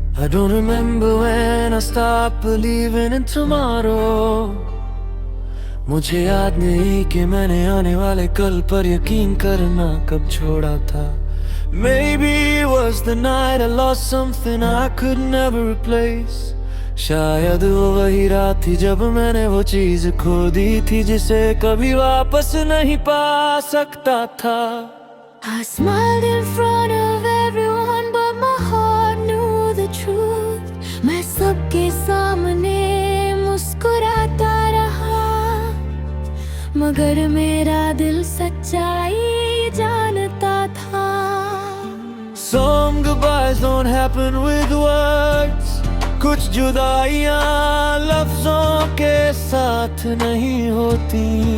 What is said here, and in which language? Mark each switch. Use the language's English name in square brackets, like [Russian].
[English] don't remember when I stopped believing in tomorrow. [Hindi] मुझे याद नहीं कि मैंने आने वाले कल पर यकीन करना कब छोड़ा था. [English] Maybe it was the night I lost something I could never replace. [Hindi] शायद वो वही रात थी जब मैंने वो चीज खो दी थी जिसे कभी वापस नहीं पा सकता था. [English] I smiled in front of everyone but my heart knew the truth. [Hindi] मैं सबके सामने मुस्कुराता रहा मगर मेरा दिल सच्चाई जानता था. [English] Some goodbyes don't happen with words. [Hindi] कुछ जुदाइयाँ लफ्जों के साथ नहीं होती.